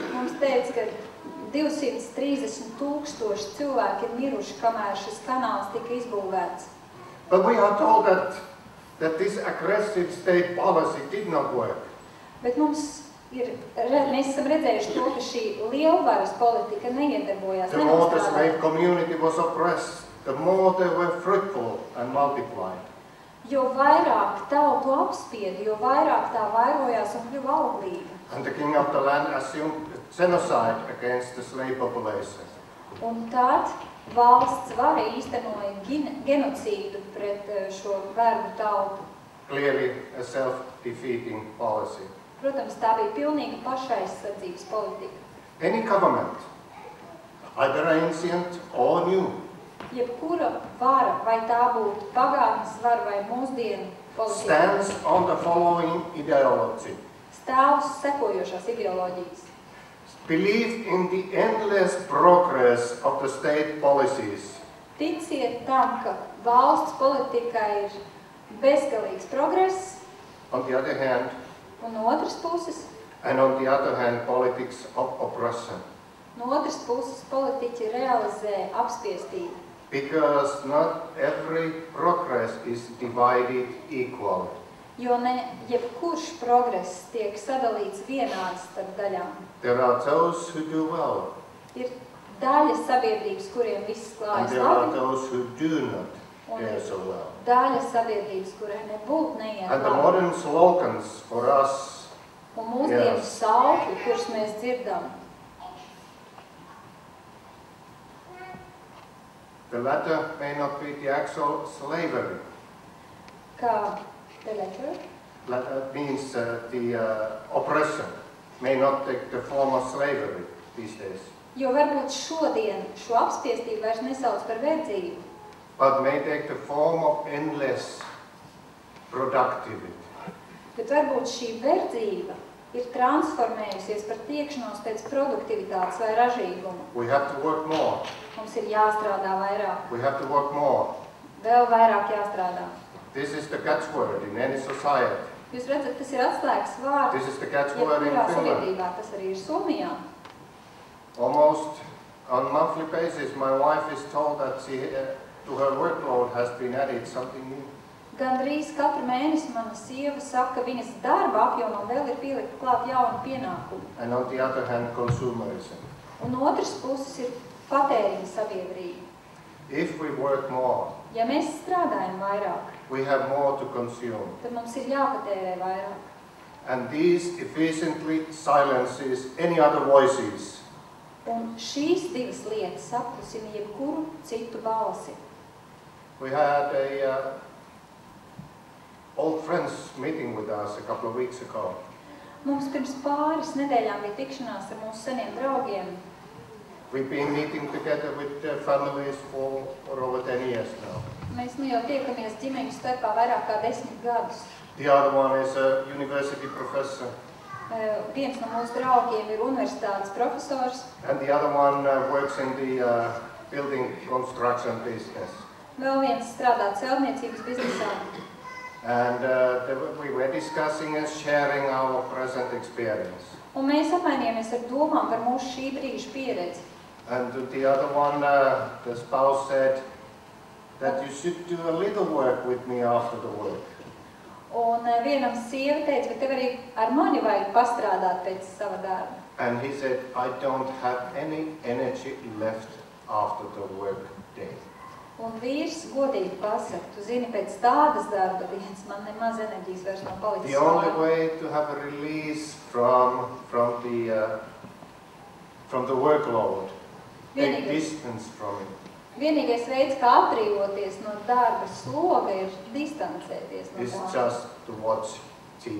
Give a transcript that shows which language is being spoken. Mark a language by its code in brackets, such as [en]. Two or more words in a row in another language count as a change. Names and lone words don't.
[lv] Mums teica, ka 230 tūkstoši cilvēki ir miruši, kamēr šis kanāls tika izbūvēts. [en] But we are told that this aggressive state policy did not work. [lv] Bet mēs esam redzējuši to, ka šī lielvaras politika neiedarbojās, [en] The more the [lv] nenostrādāja. [en] slave community was oppressed, the more they were fruitful and multiplied. [lv] Jo vairāk tautu apspieda, jo vairāk tā vairojās un kļuva auglīga. [en] And the king of the land assumed genocide against the slave population. [lv] Un tad valsts vara īstenoja genocīdu pret šo vergu tautu. [en] Clearly a self-defeating policy. [lv] Protams, tā bija pilnīga pašaizsardzības politika. [en] Any government, either ancient or new, [lv] Jebkura vara, vai tā būtu pagātnes vara vai mūsdienu politika, [en] stands on the following ideology. [lv] stāv uz sekojošās ideoloģijas. [en] Believe in the endless progress of the state policies. [lv] Ticiet tam, ka valsts politikā ir bezgalīgs progress, [en] On the other hand, [lv] un no otras puses [en] And on the other hand, politics of oppression. [lv] No otras puses politiķi realizē apspiestību, [en] Because not every progress is divided equally. [lv] jo ne jebkurš progress tiek sadalīts vienādi starp daļām. [en] There are those who do well, [lv] Ir daļa sabiedrības, kuriem viss [en] and [lv] klājas [en] there are [lv] labi, [en] those who do not [lv] un [en] fare [lv] ir [en] so well. [lv] daļa sabiedrības, kurai nebūtu neiet [en] And the [lv] labi. [en] modern slogans for us, [lv] Un mūsdienu [en] Yes. [lv] saukļi, kurus mēs dzirdam, [en] the latter may not be the actual slavery. kā the letter, That means the oppression may not take the form of slavery these days, [lv] jo varbūt šodien šo apspiestību vairs nesauc par verdzību, [en] but may take the form of endless productivity. [lv] bet varbūt šī verdzība ir transformējusies par tiekšanos pēc produktivitātes vai ražīguma. [en] We have to work more. [lv] Mums ir jāstrādā vairāk, [en] We have to work more. [lv] vēl vairāk jāstrādā. [en] This is the catchword in any society. [lv] Jūs redzat, tas ir atslēgas vārds, [en] This is the catchword in [lv] jebkurā [en] Finland. [lv] sabiedrībā, tas arī ir Somijā. [en] Almost on a monthly basis, my wife is told that to her workload has been added something new. [lv] Gandrīz katru mēnesi mana sieva saka, ka viņas darba apjomam vēl ir pielikt klāt jaunu pienākumu. [en] And on the other hand, consumerism. [lv] Un otrs puses ir patēriņa sabiedrība. [en] If we work more, [lv] Ja mēs strādājam vairāk, [en] we have more to consume. [lv] tad mums ir jāpatērē vairāk. [en] And this efficiently silences any other voices. [lv] Un šīs divas lietas apklusina jebkuru citu balsi. [en] We had a old friends meeting with us a couple of weeks ago. [lv] Mums pirms pāris nedēļām bija tikšanās ar mūsu seniem draugiem. [en] We've been meeting together with families for over 10 years now. [lv] Mēs nu jau tiekamies ģimeņu starpā vairāk kā 10 gadus. [en] The other one is a university professor, [lv] Viens no mūsu draugiem ir universitātes profesors, [en] and the other one works in the building construction business. [lv] vēl viens strādā celtniecības biznesā. [en] And we were discussing and sharing our present experience. [lv] Un mēs apmainījāmies ar domām par mūsu šī brīža pieredzi. [en] And the other one, the spouse said that you should do a little work with me after the work. [lv] Un vienam sieva teica, ka tev arī ar mani vajag pastrādāt pēc sava darba. [en] And he said, I don't have any energy left after the work day. [lv] Un vīrs godīgi pasaka, tu zini, pēc tādas darba dienas man nemaz enerģijas vairs nav palicis. [en] The only way to have a release from the workload, take distance from it, [lv] Vienīgais veids, kā atbrīvoties no darba sloga, ir distancēties no [en] is [lv] tā. [en] just to watch TV.